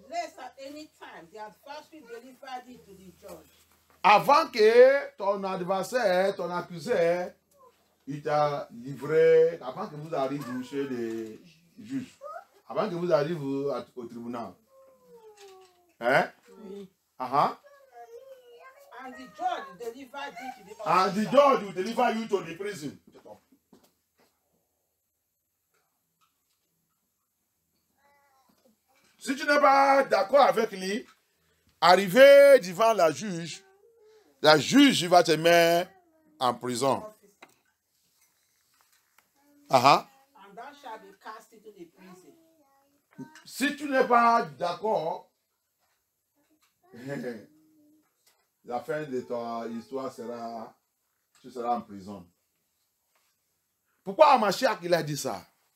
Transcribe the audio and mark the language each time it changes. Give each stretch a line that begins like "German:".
English: Lest at any time the adversary deliver thee to the judge.
French: Avant que ton adversaire, ton accusé, il t'a livré, avant que vous arriviez chez les juges, avant que vous arriviez au tribunal. Hein? Oui.
English: And the judge deliver thee to the officer. And the judge will deliver you to the prison.
French: Si tu n'es pas d'accord avec lui, arrivé devant la juge va te mettre en prison.
English: And thou shalt be cast into the prison.
French: Si tu n'es pas d'accord, la fin de ton histoire sera, tu seras en prison. Pourquoi HaMashiach il a dit ça?